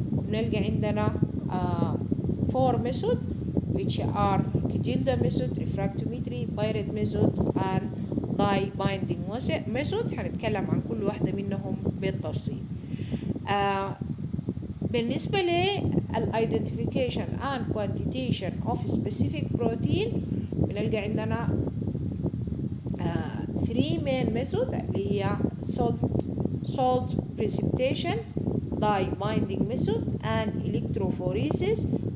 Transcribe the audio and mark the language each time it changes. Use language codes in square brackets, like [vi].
[ar] بنلقى عندنا [en] 4 method which are Kagilda method, refractometry, Biret method and dye binding method. [ar] هنتكلم عن كل واحدة منهم بالتفصيل. بالنسبة لل [en] identification and quantitation of specific protein [ar] بنلقى عندنا [en] 3 main method [ar] اللي هي [en] salt precipitation, dye binding method and electrophoresis.